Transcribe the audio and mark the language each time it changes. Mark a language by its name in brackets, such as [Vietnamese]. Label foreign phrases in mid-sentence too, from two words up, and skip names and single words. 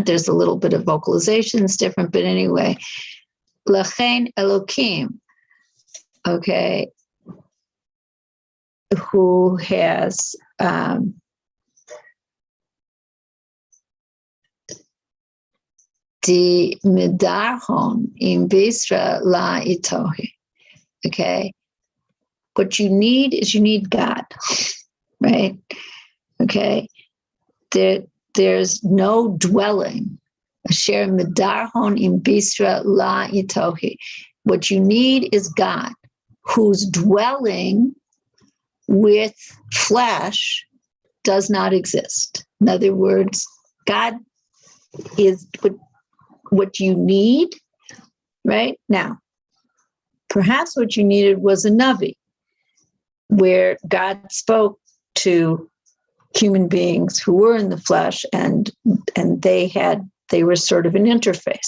[English] There's a little bit of vocalizations different, but anyway, [Aramaic] להן אלהין, [English] okay, who has [Aramaic] די מדרהון עם בשרא לא איתוהי, [English] okay, what you need is you need God, right? Okay. There's no dwelling. [Aramaic] אשר מדרהון עם בשרא לא איתוהי. [English] What you need is God, whose dwelling with flesh does not exist. In other words, God is what you need, right? Now, perhaps what you needed was a Navi, where God spoke to human beings who were in the flesh, and they were sort of an interface.